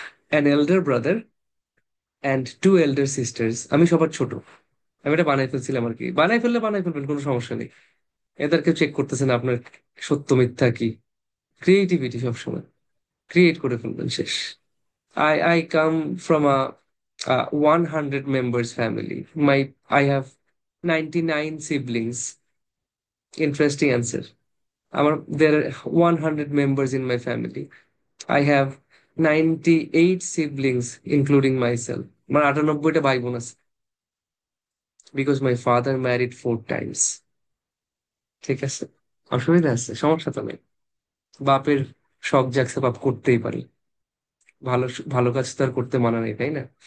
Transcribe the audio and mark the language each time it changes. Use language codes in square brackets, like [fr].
[en] an elder brother and two elder sisters, [bn] আমি সবার ছোট। আমি এটা বানাই ফেলছিলাম আর কি, বানাই ফেললে বানাই ফেলবেন, কোনো সমস্যা নেই। এদেরকে চেক করতেছেন আপনার সত্য মিথ্যা কি, ক্রিয়েটিভিটি সবসময় ক্রিয়েট করে ফেলবেন, শেষ। [en] I come from a 100 members family. I have 99 siblings. Interesting answer. There are 100 members in my family. I have 98 siblings, including myself. [bn] আমার 98টা ভাই বোন আছে, [en] because my father married 4 times. [bn] ঠিক আছে, অসুবিধা আছে? সমস্যা তো নেই। বাপের শখ জাগছে, বাপ করতেই পারে। ভালো ভালো কাজ তো আর করতে মানা নেই, তাই না?